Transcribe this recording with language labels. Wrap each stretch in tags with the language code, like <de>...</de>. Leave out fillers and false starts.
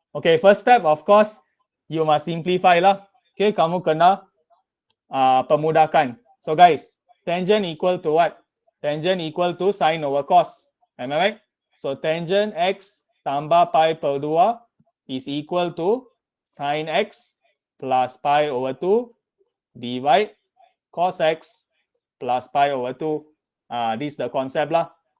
<en>Okay, first step, of course, you must simplify lah.</en> <ms>Okay, kamu kena pemudahkan.</ms> <en>So guys, tangent equal to what? Tangent equal to sin over cos. Am I right? So tangent x tambah pi per 2 is equal to sin x plus pi over 2 divide cos x plus pi over 2. This is the concept lah.</en>